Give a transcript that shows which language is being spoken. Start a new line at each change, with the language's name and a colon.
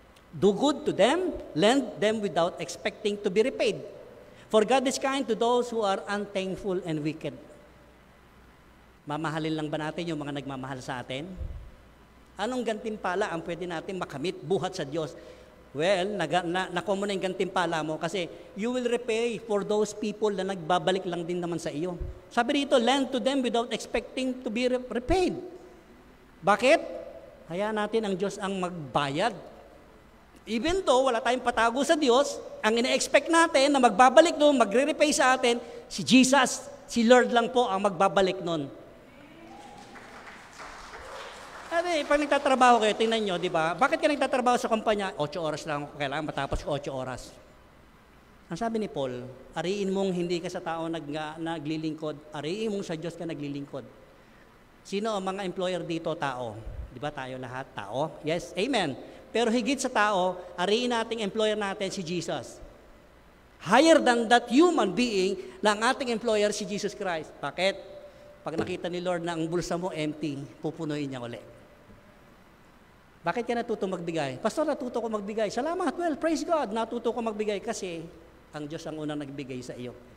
English: Do good to them, lend them without expecting to be repaid. For God is kind to those who are unthankful and wicked.
Filipino: Mamahalin lang ba natin yung mga nagmamahal sa atin? Anong gantimpala ang pwede natin makamit buhat sa Diyos? Well, nakuha mo na yung gantimpala mo kasi
English: you will repay for those people
Filipino: na nagbabalik lang din naman sa iyo. Sabi dito,
English: lend to them without expecting to be repaid.
Filipino: Bakit? Hayaan natin ang Diyos ang magbayad. Even though wala tayong patago sa Diyos, ang ina-expect natin na magbabalik doon, magre-repay sa atin, si Jesus, si Lord lang po ang magbabalik noon. Pag nagtatrabaho kayo, tingnan nyo, di ba? Bakit ka nagtatrabaho sa kumpanya? 8 oras lang ako kailangan matapos 8 oras. Ang sabi ni Paul, ariin mong hindi ka sa tao naglilingkod, ariin mong sa Diyos ka naglilingkod. Sino ang mga employer dito? Tao. Di ba tayo lahat? Tao? Yes, amen. Pero higit sa tao, ariin nating employer natin si Jesus.
English: Higher than that human being
Filipino: na ang ating employer
English: si Jesus Christ.
Filipino: Bakit? Pag nakita ni Lord na ang bulsa mo empty, pupunuin niya ulit. Bakit ka natuto magbigay? Pastor, natuto ko magbigay. Salamat, well, praise God. Natuto ko magbigay kasi ang Diyos ang unang nagbigay sa iyo.